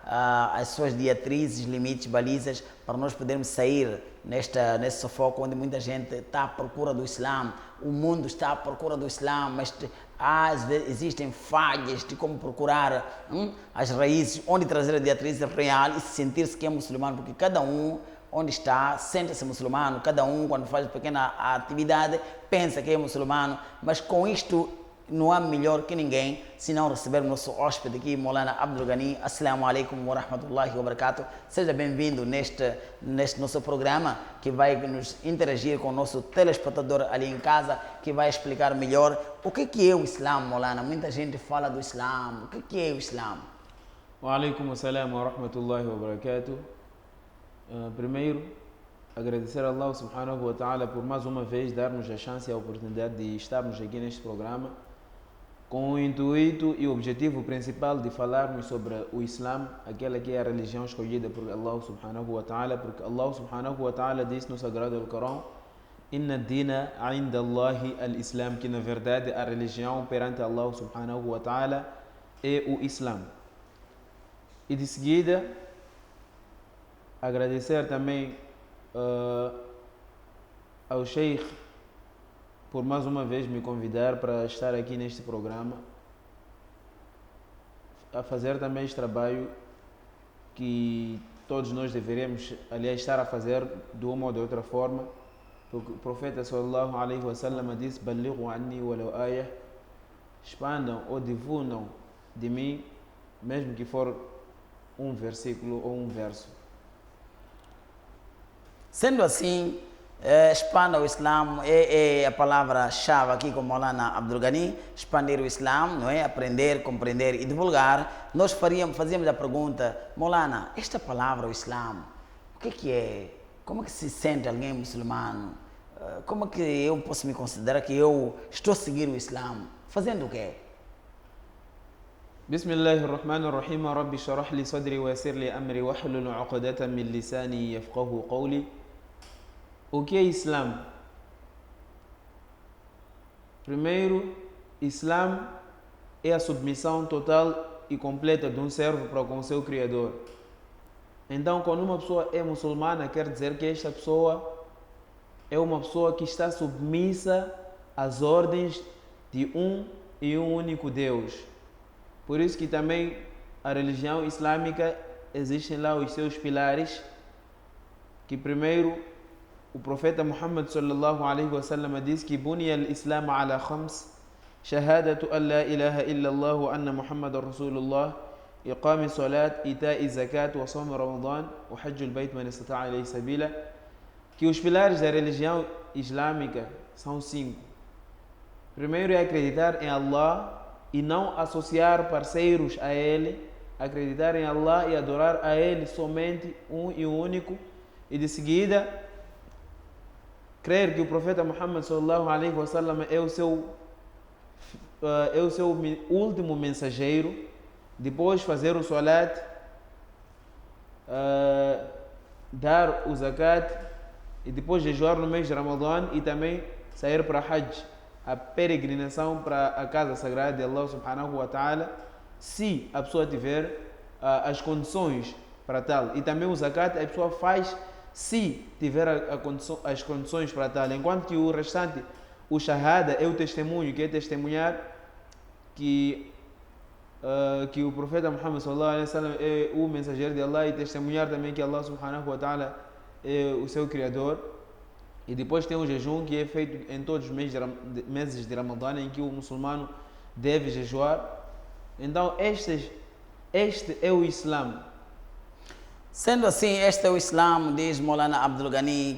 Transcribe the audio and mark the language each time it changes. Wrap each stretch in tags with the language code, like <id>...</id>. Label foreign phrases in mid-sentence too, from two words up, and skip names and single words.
<pt>as suas diretrizes, limites, balizas, para nós podermos sair nesse sufoco onde muita gente está à procura do Islã, o mundo está à procura do Islã, mas às vezes existem falhas de como procurar as raízes, onde trazer a diretriz real e sentir-se que é muçulmano, porque cada um onde está, sente-se muçulmano, cada um quando faz pequena atividade pensa que é muçulmano, mas com isto não há melhor que ninguém se não receber o nosso hóspede aqui, Maulana Abdul Ghani.</pt> <ar>السلام عليكم ورحمة الله وبركاته.</ar> <pt>Seja bem-vindo neste nosso programa, que vai nos interagir com o nosso telespectador ali em casa, que vai explicar melhor o que é o Islã, Maulana. Muita gente fala do Islã, o que é o Islã?</pt> <ar>وعليكم السلام ورحمة الله وبركاته.</ar> <pt>Primeiro, agradecer a</pt> <ar>الله سبحانه وتعالى</ar> <pt>por mais uma vez dar-nos a chance e a oportunidade de estarmos aqui neste programa com o intuito e o objetivo principal de falarmos sobre o Islã, aquela que é a religião escolhida por</pt> <ar>الله سبحانه وتعالى,</ar> <pt>porque</pt> <ar>الله سبحانه وتعالى</ar> <pt>disse no Sagrado Alcorão:</pt> <ar>إن الدين عند الله الإسلام,</ar> <pt>que na verdade a religião perante</pt> <ar>الله سبحانه وتعالى</ar> <pt>é o Islã. E de seguida, agradecer também ao Sheikh por mais uma vez me convidar para estar aqui neste programa, a fazer também este trabalho que todos nós deveríamos, aliás, estar a fazer de uma ou de outra forma, porque o profeta</pt> <ar>صلى الله عليه وسلم</ar> <pt>disse:</pt> <ar>بلغوا عني ولو آية,</ar> <pt>expandam ou difundam de mim, mesmo que for um versículo ou um verso. Sendo assim, expanda o Islã, é a palavra-chave aqui com Maulana Abdul Ghani, expandir o Islã, não é? Aprender, compreender e divulgar. Nós fazíamos a pergunta: Maulana, esta palavra, o Islã, o que é? Como é que se sente alguém muçulmano? Como é que eu posso me considerar que eu estou a seguir o Islã? Fazendo o quê?</pt> <ar>بسم الله الرحمن الرحيم. رب اشرح لي صدري ويسر لي أمري واحلل عقدة من لساني يفقهوا قولي.</ar> <pt>O que é Islã? Primeiro, Islã é a submissão total e completa de um servo para com o seu Criador. Então, quando uma pessoa é muçulmana, quer dizer que esta pessoa é uma pessoa que está submissa às ordens de um e um único Deus. Por isso que também a religião islâmica, existem lá os seus pilares, que primeiro o profeta Muhammad</pt> <ar>صلى الله عليه وسلم</ar> <pt>disse que</pt> <ar>بني الإسلام على خمس، شهادة أن لا إله إلا الله وأن محمدا رسول الله، إقام الصلاة، إيتاء الزكاة، وصوم رمضان، وحج البيت من استطاع إليه سبيلا.</ar> <pt>Que os pilares da religião islâmica são 5. Primeiro é acreditar em Allah e não associar parceiros a Ele, acreditar em Allah e adorar a Ele somente um e único, e de seguida crer que o profeta Muhammad</pt> <ar>صلى الله عليه وسلم</ar> <pt>é o seu último mensageiro, depois fazer o salat, dar o zakat e depois jejuar no mês de Ramadã e também sair para Hajj, a peregrinação para a casa sagrada de</pt> <ar>الله سبحانه وتعالى,</ar> <pt>se a pessoa tiver as condições para tal. E também o zakat a pessoa faz se tiver as condições para tal. Enquanto que o restante, o shahada, é o testemunho, que é testemunhar que o profeta Muhammad</pt> <ar>صلى الله عليه وسلم</ar> <pt>é o mensageiro de Allah, e testemunhar também que</pt> <ar>الله سبحانه وتعالى</ar> <pt>é o seu Criador. E depois tem o jejum, que é feito em todos os meses de Ramadã, em que o muçulmano deve jejuar. Então este é o Islã. Sendo assim, este é o Islã, diz Maulana Abdul Ghani.</pt>